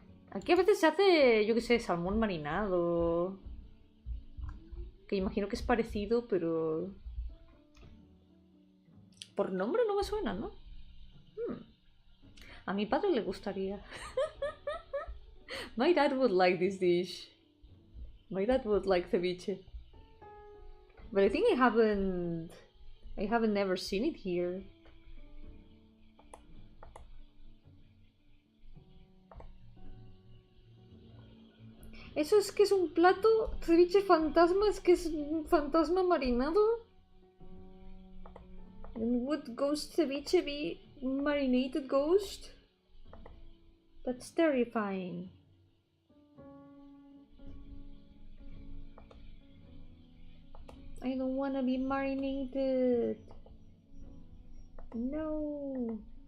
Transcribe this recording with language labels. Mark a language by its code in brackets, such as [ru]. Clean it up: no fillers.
[es] Aquí a veces se hace, yo qué sé, salmón marinado. Que imagino que es parecido, pero... Por nombre no me suena, ¿no? A mi padre le gustaría. [en] My dad would like this dish. My dad would like ceviche. But I think I haven't never seen it here. [es] ¿Eso es que es un plato? ¿Ceviche fantasma? ¿Es que es un fantasma marinado? [en] And would ghost ceviche be marinated ghost? That's terrifying. I don't wanna be marinated. No.